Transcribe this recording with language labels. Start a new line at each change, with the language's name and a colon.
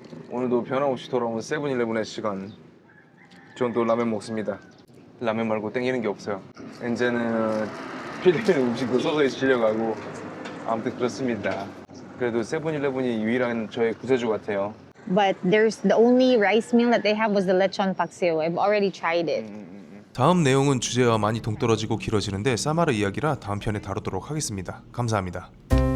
Korean: 오늘도 변함없이 돌아온 7-Eleven의 시간. 전 또 라면 먹습니다. 라면 말고 땡기는 게 없어요. 이제는 필리핀 음식도 서서히 질려가고 아무튼 그렇습니다. 그래도 7-Eleven이 유일한 저의 구세주 같아요.
English: But there's the only rice meal that they have was the lechon paksiw. I've already tried it.
Korean: 다음 내용은 주제와 많이 동떨어지고 길어지는데 사마르 이야기라 다음 편에 다루도록 하겠습니다. 감사합니다.